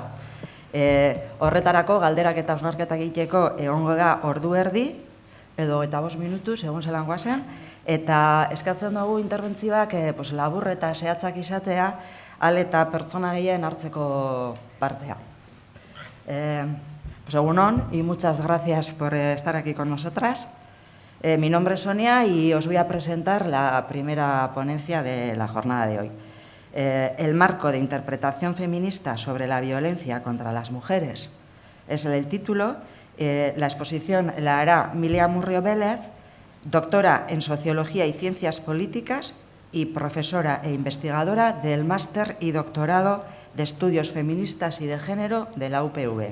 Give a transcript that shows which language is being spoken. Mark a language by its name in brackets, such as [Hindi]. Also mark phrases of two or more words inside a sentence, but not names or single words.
[Basque] Horretarako, galderak eta hausnarketak egiteko egongo da ordu erdi, edo eta 5 minutu, segun zelan guazen, eta eskatzen dugu interbentzioak labur eta zehatzak izatea, eta pertsona gehien hartzeko partea. Egunon, [Spanish] y muchas gracias por estar aquí con nosotras. Mi nombre es Sonia y os voy a presentar la primera ponencia de la jornada de hoy. El marco de interpretación feminista sobre la violencia contra las mujeres es el título. La exposición la hará Mile Amurrio Vélez, doctora en Sociología y Ciencias Políticas y profesora e investigadora del Máster y Doctorado de Estudios Feministas y de Género de la UPV.